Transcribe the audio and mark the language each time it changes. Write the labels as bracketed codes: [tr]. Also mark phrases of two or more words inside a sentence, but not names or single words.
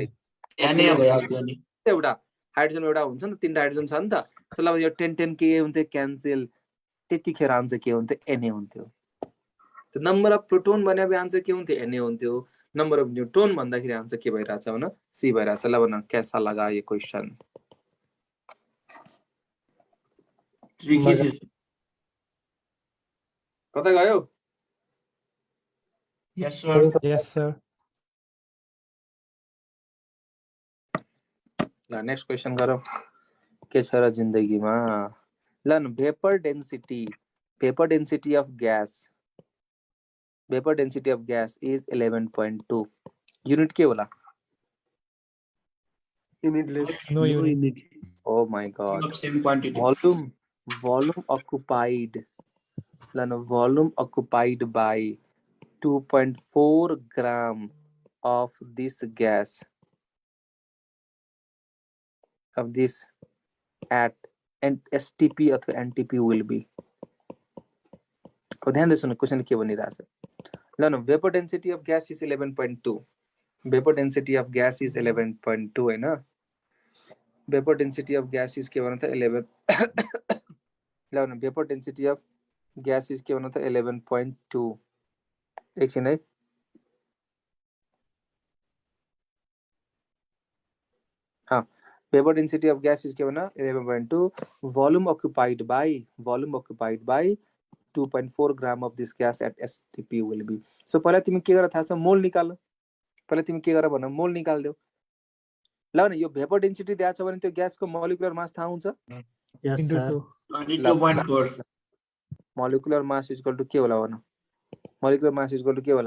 [ne] Na भइहाल्थ्यो नि एउटा हाइड्रोजन एउटा हुन्छ नि त तीनटा हाइड्रोजन छ नि त सो ल यो 10 के हुन्थ्यो क्यान्सल त्यतिखेर आन्सर के हुन्थ्यो Na हुन्थ्यो त [en] number of proton [ne] भने आन्सर के हुन्थ्यो Na हुन्थ्यो [en] number of neutron [ne] भन्दाखेरि आन्सर के भइराछ भन सी भइराछ ल भन [hi] कैसा लगा ये क्वेशन [ne] ट्रिकी थियो कता गयो [en] yes sir Yes, sir. [ne] ल [en] next question [ne] गरौँ के छ र जिन्दगीमा ल न [en] vapor density of gas is [ne] 11.2 युनिट के होला [en] युनिटलेस No unit. oh my god same quantity volume occupied volume occupied by 2.4 gram of this gas of this at and STP [ne] अथवा [en] NTP will be [ne] अब ध्यान दिएर सुन्नु क्वेसन के भनिरहेछ ल न [en] vapor density of gas is [ne] 11.2 [en] vapor density of gas is [ne] 11.2 हैन [en] vapor density of gas is [ne] के भन त 11 ल न [en] vapor density of gas is [ne] के भन त 11.2 एकछिन है [en] vapor density of gas is given 11.2 volume occupied by 2.4 gram of this gas at STP will be [ne] so पहिला तिमी के गर थाहा छ मोल निकाल पहिला तिमी के गर भन मोल निकाल देऊ ल न यो [en] vapor density [ne] दिएको छ भने त्यो ग्यासको [en] molecular mass [ne] थाहा हुन्छ [en] यस Into सर 2. 22.4 molecular mass equal to [ne] के होला भन [en] molecular mass equal to [ne] के होला